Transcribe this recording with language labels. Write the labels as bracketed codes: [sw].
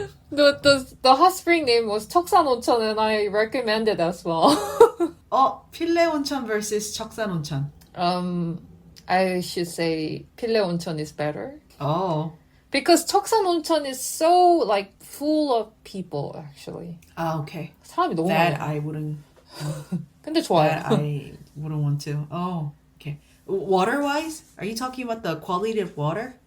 [en] The hot spring name was 척산 온천, and I recommend it as well. [ko] 필레 온천 versus 척산 온천. [en] I should say 필레 온천 is better. Oh. Because 척산 온천 is so like full of people actually. Okay. [ko] 사람이 너무 [en] That [ko] 많아. [en] I wouldn't. [ko] 근데 좋아요. [en] That I wouldn't want to. Oh, okay. Water-wise, are you talking about the quality of water?